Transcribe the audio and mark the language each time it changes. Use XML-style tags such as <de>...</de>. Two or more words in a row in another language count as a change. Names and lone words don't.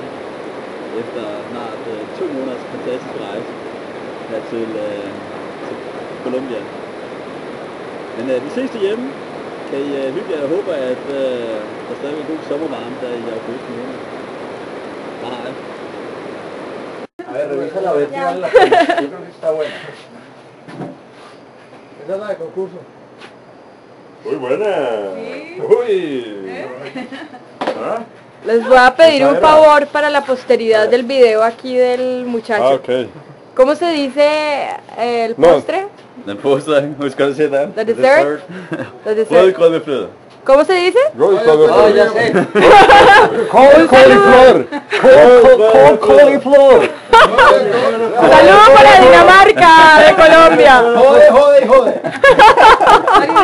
<da>Efter snart 2 måneders fantastisk rejse her til Colombia. Men vi ses derhjemme. Kan I hygge jer? Jeg håber, at der stadig er god sommervarme der i august måned. Hej.</da> <es>A ver, revisa a ver si vale la pena. Yo creo que está buena. Esa es la de concurso. Muy buena. Uy. ¿Ah? Les voy a pedir un favor para la posteridad del video aquí del muchacho. Ah, ok. ¿Cómo se dice el No. postre?</es> <da>Den påstår, husk at se der.</da> <en>The dessert? The dessert.</en> <da>Rødgrød med fløde.</da> <es>¿Cómo se dice? Ah, ya sé.</es> <en>Cold cauliflower. Cold cauliflower.</en> <es>Saludos para Dinamarca de Colombia. Jode, jode, jode.</es>